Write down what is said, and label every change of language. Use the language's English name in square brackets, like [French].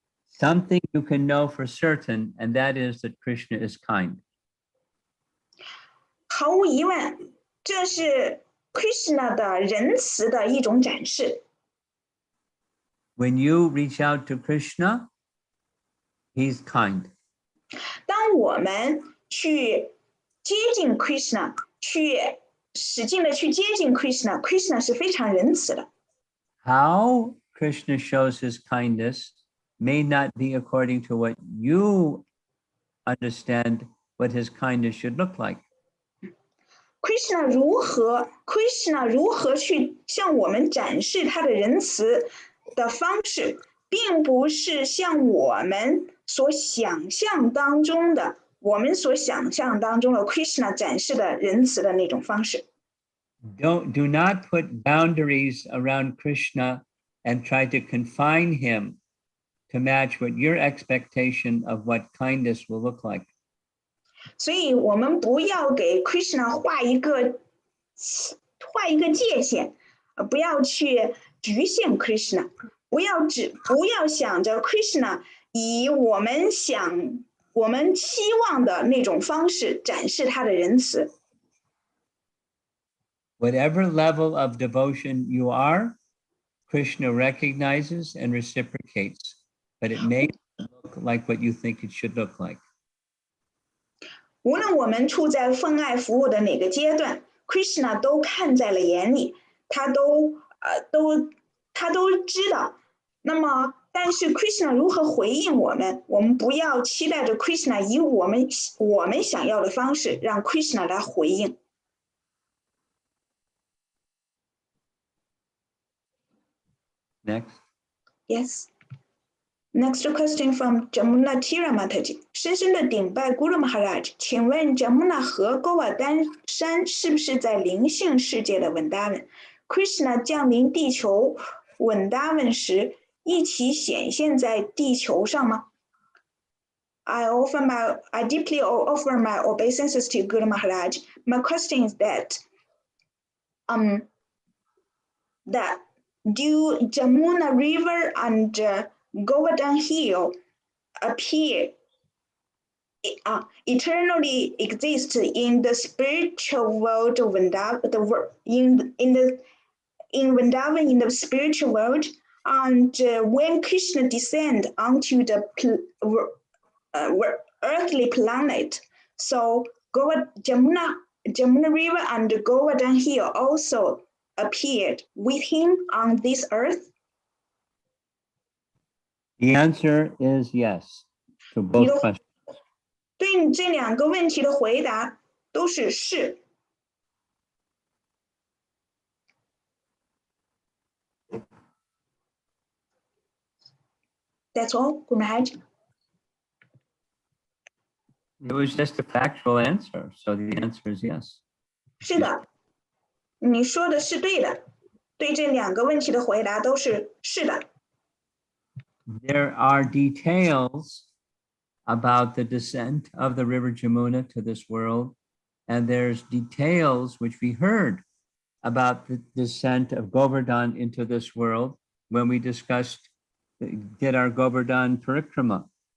[English] Something you can know for certain, and that is that Krishna is kind. [Chinese] 毫无疑问，这是 Krishna 的仁慈的一种展示。 [English] When you reach out to Krishna, he's kind. [Chinese] 当我们去接近 Krishna， 去使劲的去接近 Krishna 是非常仁慈的。 [English] How Krishna shows his kindness may not be according to what you understand what his kindness should look like. [Chinese] Krishna 如何去向我们展示他的仁慈的方式，并不是像我们所想象当中的 Krishna 展示的仁慈的那种方式。 [English] Do not put boundaries around Krishna and try to confine him to match what your expectation of what kindness will look like. [Chinese] 所以我们不要给 Krishna 画一个界限，不要去局限 Krishna， 不要想着 Krishna 以我们期望的那种方式展示他的仁慈。 [English] Whatever level of devotion you are, Krishna recognizes and reciprocates, but it may look like what you think it should look like. [Chinese] 无论我们处在奉爱服务的哪个阶段 ，Krishna 都看在了眼里，他都知道。那么，但是 Krishna 如何回应我们？我们不要期待着 Krishna 以我们想要的方式让 Krishna 来回应。 [English] Next. Yes. Next question from Jamuna Tira Mataji. [Chinese] 深深的顶拜 Guru Maharaj， 请问 Jamuna 河勾瓦丹山是不是在灵性世界的稳达文 ？Krishna 降临地球稳达文时，一起显现在地球上吗？ [English] I deeply offer my obeisances to Guru Maharaj. My question is that do Jamuna River and Govardhan Hill appear eternally exist in the spiritual world of Vrindavan, in Vrindavan, in the spiritual world, and when Krishna descend onto the earthly planet, so Jamuna River and Govardhan Hill also appeared with him on this earth? The answer is yes to both questions. [Chinese] 对这两个问题的回答都是是。 [English] That's all, Guru Maharaj. It was just a factual answer, so the answer is yes. [Chinese] 是的，你说的是对的，对这两个问题的回答都是是的。 [English] There are details about the descent of the river Jamuna to this world, and there's details which we heard about the descent of Govardhan into this world when we did our Govardhan parikrama.